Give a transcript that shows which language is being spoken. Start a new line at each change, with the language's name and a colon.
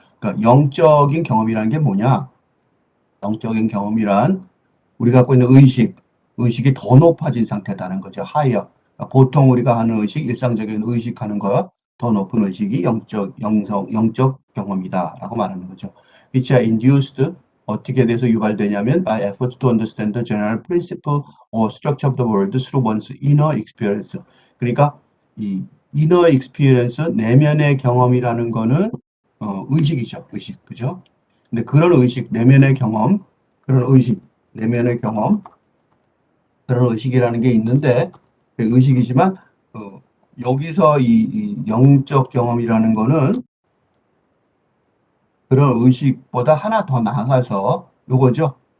Korean: 그러니까 영적인 경험이라는 게 뭐냐? 영적인 경험이란 우리가 갖고 있는 의식이 더 높아진 상태다는 거죠.
English: higher.
Korean: 그러니까 보통 우리가 하는 의식, 일상적인 의식하는 것, 더 높은 의식이 영적 경험이다라고 말하는 거죠.
English: Which are induced,
Korean: 어떻게 돼서 유발되냐면
English: by efforts to understand the general principle or structure of the world through one's inner experience.
Korean: 그러니까 이
English: inner experience,
Korean: 내면의 경험이라는 거는 의식이죠. 의식, 그죠? 근데 그런 의식, 내면의 경험, 그런 의식, 내면의 경험, 그런 의식이라는 게 있는데, 그 의식이지만, 여기서 이 영적 경험이라는 거는 그런 의식보다 하나 더 나아가서 요거죠.